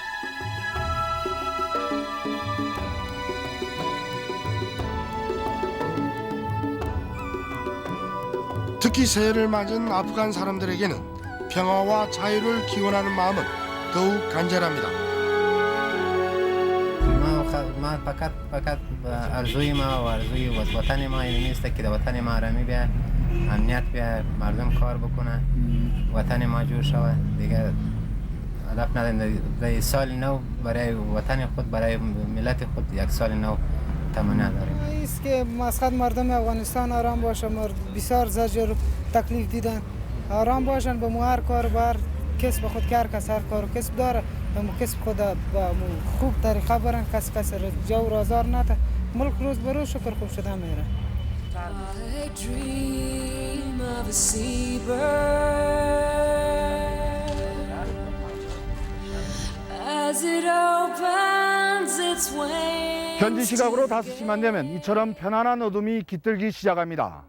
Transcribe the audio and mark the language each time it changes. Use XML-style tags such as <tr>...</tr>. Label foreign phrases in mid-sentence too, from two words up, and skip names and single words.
<ko>특히 새해를 맞은 아프간 사람들에게는 평화와 자유를 기원하는 마음은 더욱 간절합니다.</ko> <fa>ما فقط ارزوی ما و ارزوی وطن ما این نیست که در وطن ما آرامی بیاد، امنیت بیاد، مردم کار بکنه، وطن ما جور شود. دیگه هدف نداریم در سال نو برای وطن خود، برای ملت خود یک سال نو تمنا داریم. است که مسقط مردم افغانستان آرام باشه، بسیار زجر و تکلیف دیدن، آرام باشن، به هر کار بر کسب خود که هر کس هر کار کسب داره به کسب خود به خوب طریقه برن، کس جو و آزار نده، ملک روز به روز شکر خوب شده میره.</fa> <ko>현지 시각으로 5시만 되면 이처럼 편안한 어둠이 깃들기 시작합니다.</ko>